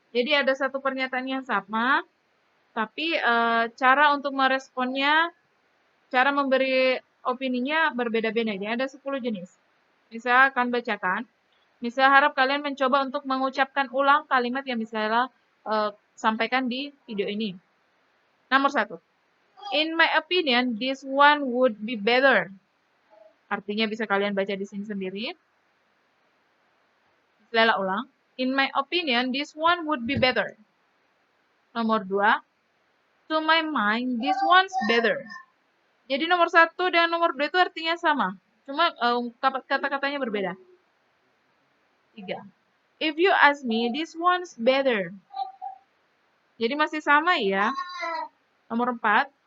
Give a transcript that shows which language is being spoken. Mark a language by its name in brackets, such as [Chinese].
[Indonesian] Jadi ada satu pernyataan yang sama, tapi cara untuk meresponnya, cara memberi opininya berbeda-beda. Jadi ada 10 jenis. Bisa akan bacakan. Misal harap kalian mencoba untuk mengucapkan ulang kalimat yang misalnya sampaikan di video ini. Nomor 1. [English] In my opinion, this one would be better. [Indonesian] Artinya bisa kalian baca di sini sendiri. Misalnya ulang. [English] In my opinion, this one would be better. [Indonesian] Nomor 2. [English] To my mind, this one's better. [Indonesian] Jadi nomor 1 dan nomor 2 itu artinya sama. Cuma kata-katanya berbeda. 3. [English] If you ask me, this one's better. [Indonesian] Jadi masih sama ya. Nomor 4.